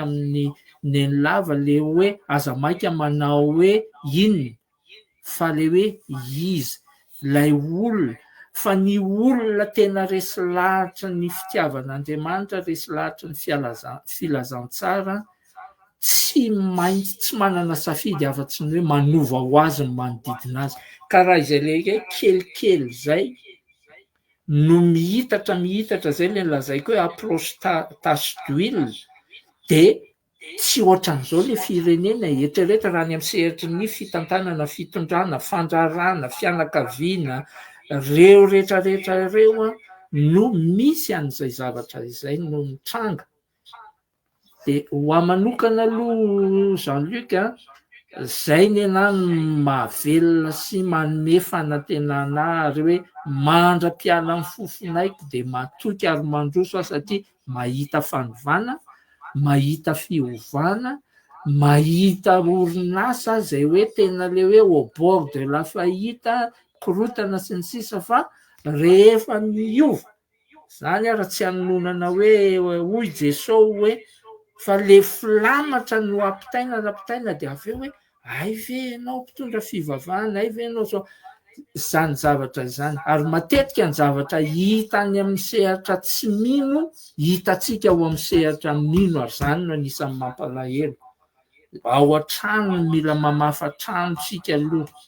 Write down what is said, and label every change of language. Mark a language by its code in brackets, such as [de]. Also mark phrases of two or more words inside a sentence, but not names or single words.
[mg] amin'ny neny lava le hoe aza maika manao hoe inona fa le hoe izy lay olona fa ny olona tena resy lahatra ny fitiavan'Andriamanitra resy lahatra ny filazantsara tsy maintsy tsy manana safidy afa-tsy ny hoe manova ho azy ny manodidina azy ka raha izay le kelikely zay no mihitatra zay le lazaiko hoe [fr] approche tache d'huile [mg] dia tsy ohatran'izao le firenena eritreretra raha ny amin'ny sehatry ny fitantanana fitondrana fandrarana fianakaviana reo rehetrarehetra ireo no misy an'izay zavatra izay no mitranga. Dia ho amanokana aloha Jean-Luc zay ny anahy mahavelona sy manome fanantenana ary hoe mandra-piala amin'ny fofonaiko dia matoky ary mandroso satria mahita fanovana mahita fiovana mahita orinasa zay hoe tena le hoe [fr] au bord de la faillite [mg] korotana sy ny sisa fa rehefa miova zany raha tsy hanonana hoe hoy Jesao hoe fa le filamatra no ampitaina dia avy eo hoe ay ve ianao mpitondra fivavahana ay ve ianao zao zany zavatra izany ary matetika ny zavatra hita any amin'ny sehatra tsy mino hitatsika ao amin'ny sehatra mino ary zany no anisan'ny mampalahelo ao an-trano mila mamafa trano tsika aloha.